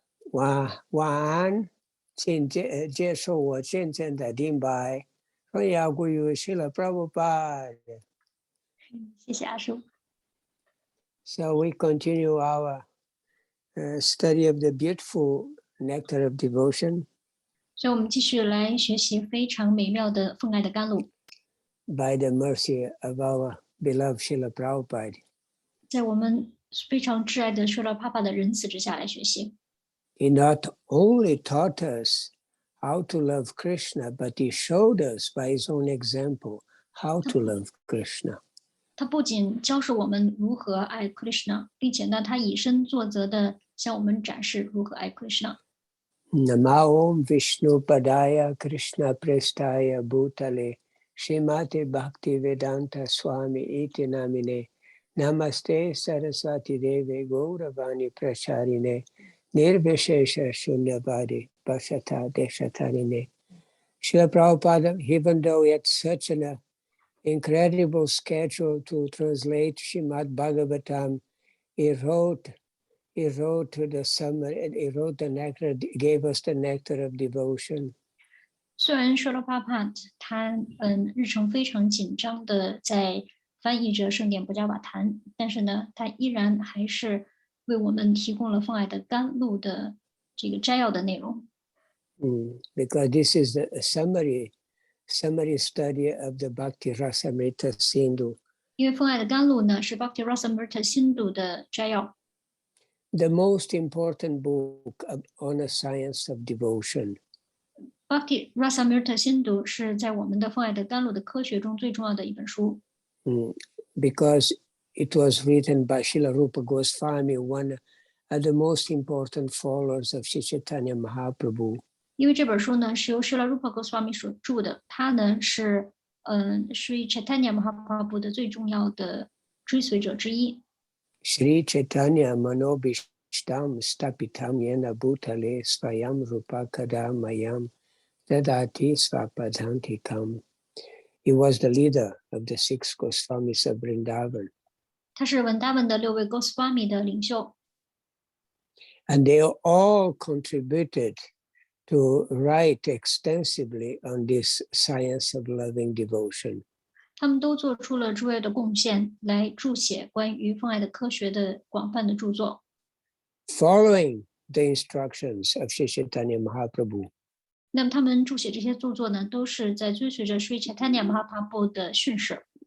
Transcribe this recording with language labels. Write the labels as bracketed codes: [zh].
[zh] 晚安，请接受我真正的敬拜，荣耀归于释迦牟尼佛。谢谢阿叔。 [en] So we continue our study of the beautiful nectar of devotion. [zh] 所以我们继续来学习非常美妙的奉爱的甘露。 [en] By the mercy of our beloved Srila Prabhupada. [zh] 在我们非常挚爱的舍利帕帕的仁慈之下来学习。 [en] He not only taught us how to love Krishna, but he showed us by his own example how to love Krishna. [zh] 他不仅教示我们如何爱 Krishna， 并且呢，他以身作则的向我们展示如何爱 Krishna。 [sa] Namo Vishnu Padaya Krishna Prestaya Bhutale Srimati Bhaktivedanta Swami Iti Namine Namaste Saraswati Deve Gauravani Pracharine Nirvishesha Shunyavadi Pasata Deshatarine. [en] Srila Prabhupada, even though he had such an incredible schedule to translate Srimad Bhagavatam, he wrote the summary, he wrote the nectar, gave us the nectar of devotion. [zh] 虽然舍利帕帕他日程非常紧张的在翻译着圣典布加瓦坛，但是呢，他依然还是为我们提供了奉爱的甘露的这个摘要的内容。 [en] Because this is the summary study of the Bhakti Rasamrita Sindhu. [zh] 因为奉爱的甘露呢是 Bhakti Rasamrita Sindhu 的摘要。 [en] The most important book on the science of devotion. [zh] Bhakti Rasamrita Sindhu 是在我们的奉爱的甘露的科学中最重要的一本书。 [en] Because it was written by Srila Rupa Goswami, one of the most important followers of Sri Chaitanya Mahaprabhu. [zh] 因为这本书呢是由 Srila Rupa Goswami 所著的，他呢是Sri Chaitanya Mahaprabhu 的最重要的追随者之一。 [sa] Sri Chaitanya Manobhishtam Stapitam Yena Bhutale Svayam Rupa Kadamayam Dadati Svapadantikam. [en] He was the leader of the 6 Goswamis of Vrindavan. [zh] 他是文达文的6位 Goswami 的领袖。 [en] And they all contributed to write extensively on this science of loving devotion. [zh] 他们都做出了诸位的贡献，来注写关于奉爱的科学的广泛的著作。 [en] Following the instructions of Sri Chaitanya Mahaprabhu. [zh] 那么他们注写这些著作呢，都是在追随着 Sri Chaitanya Mahaprabhu 的训示。